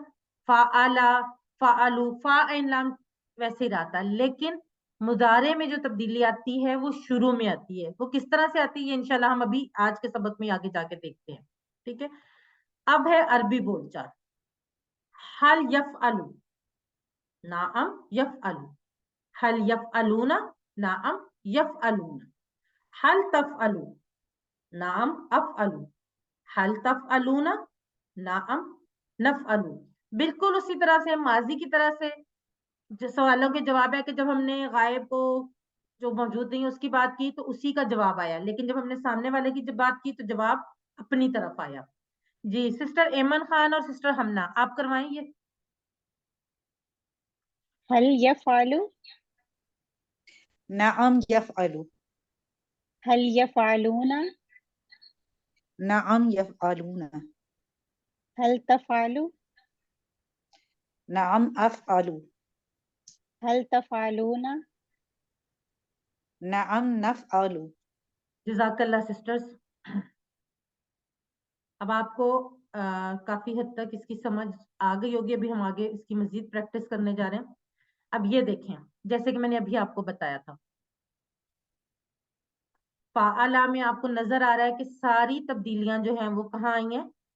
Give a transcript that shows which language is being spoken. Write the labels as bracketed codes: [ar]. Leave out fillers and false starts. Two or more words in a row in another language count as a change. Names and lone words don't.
[ar] فَعَلَ، فَعَلُوا، فاء عين لام [hi] वैसे ही रहा था, लेकिन मुजारे में जो तब्दीली आती है वो शुरू में आती है। वो किस तरह से आती है इंशाल्लाह हम अभी आज के सबक में आगे जाके देखते हैं, ठीक है। अब है अरबी बोलचाल। [ar] هل يفعلُ، نعم يفعلُ، هل يفعلون، نعم يفعلون، هل تفعلُ، نعم أفعلُ، هل تفعلون، نعم نفعلُ. [hi] बिल्कुल उसी तरह से माजी की तरह से जो सवालों के जवाब है कि जब हमने गायब को जो मौजूद नहीं है उसकी बात की तो उसी का जवाब आया, लेकिन जब हमने सामने वाले की जब बात की तो जवाब अपनी तरफ आया। जी सिस्टर एमन खान और सिस्टर हमना आप करवाएंगे। [ar] هل يفعلُ, نعم يفعلُ, هل يفعلون, نعم يفعلون, هل تفعلُ, نعم أفعلُ, هل تفعلون, نعم نفعلُ. [hi] जज़ाकल्लाह सिस्टर्स। अब आपको काफी हद तक इसकी समझ आ गई होगी। अभी हम आगे इसकी मजीद प्रैक्टिस करने जा रहे हैं। अब ये देखें, जैसे कि मैंने अभी आपको बताया था, फ़ाअला में आपको नजर आ रहा है कि सारी तब्दीलियां जो हैं वो कहाँ आई हैं?